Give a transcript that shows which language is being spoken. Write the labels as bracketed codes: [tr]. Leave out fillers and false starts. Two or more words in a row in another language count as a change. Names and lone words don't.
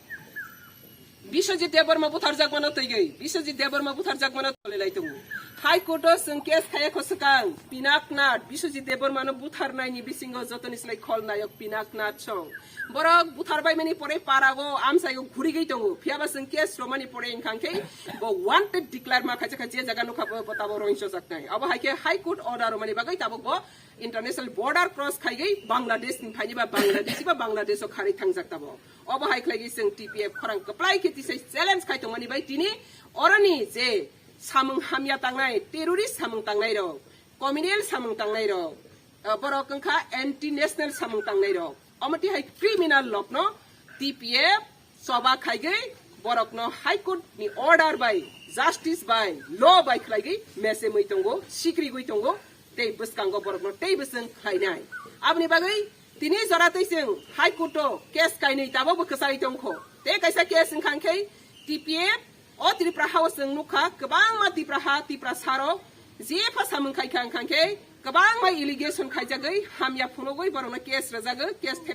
[trp] Biswajit Debarma buthar jagmana toigai Biswajit Debarma buthar jagmana tolelai tongu High Court sing case khaya khosakang Pinaknat Biswajit Debarma no buthar nai ni bisingo jotoni slai khol nayok Pinaknat chong borok buthar bai mani pore parago amsai go khuri gai tongu phiaba sing case romani pore ingkhangke bo [en] wanted declare [trp] ma khacha khacha jaga no khabo batabo roinso jaknai abo haike High Court order romani bagai tabok bo [en] international border cross [trp] khaigai Bangladesh ni phani ba Bangladesh o khari thangjak tabo abo haiklagi sing TPF khorang apply kiti sei challenge khai tongmani bai tini orani je samung hamya tangnai terrorist samung tangnai ro communal samung tangnai ro borok kangkha [en] anti national [trp] samung tangnai ro amati hai [en] criminal law [trp] no TPF soba khaigai borok no High Court ni [en] order by justice by law by [trp] khlaigai mese muitongo sikri guitongo tei buskango borok no tei busang khainai abni bagai tini zoratai sing High Court case kainai tabo bukasai tongkho te kaisa case ingkhangkhei TPF o tripra house sing nukha kabang ma tipra saro je phasamung khai khangkhei kabang ma allegation khaijagai hamya phunogoi borok no case rajaga case